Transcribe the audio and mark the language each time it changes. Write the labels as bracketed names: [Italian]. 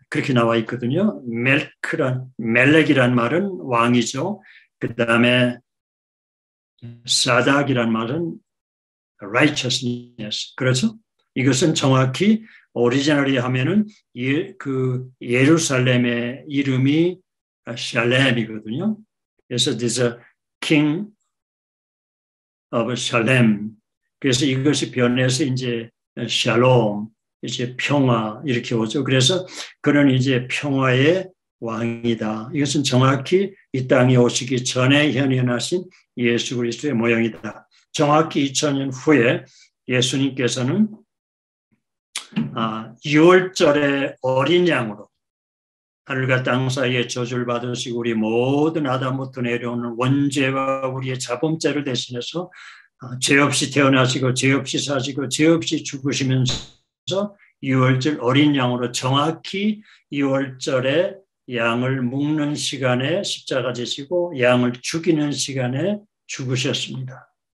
[Korean] 그렇게 나와 있거든요. 멜렉이란 말은 왕이죠. 그 다음에 사닥이란 말은 righteousness. 그렇죠? 이것은 정확히 오리지널이 하면은 그 예루살렘의 이름이 샬렘이거든요. 그래서 [English] this is a king of Shalem. [Korean] 그래서 이것이 변해서 이제 샬롬, 이제 평화 이렇게 오죠. 그래서 그는 이제 평화의 왕이다. 이것은 정확히 이 땅에 오시기 전에 현현하신 예수 그리스도의 모형이다. 정확히 2000년 후에 예수님께서는 6월절의 어린 양으로 하늘과 땅 사이에 저주를 받으시고 우리 모든 아담부터 내려오는 원죄와 우리의 자범죄를 대신해서 죄 없이 태어나시고 죄 없이 사시고 죄 없이 죽으시면서 6월절 어린 양으로 정확히 6월절에 양을 묶는 시간에 십자가 지시고 양을 죽이는 시간에 죽으셨습니다.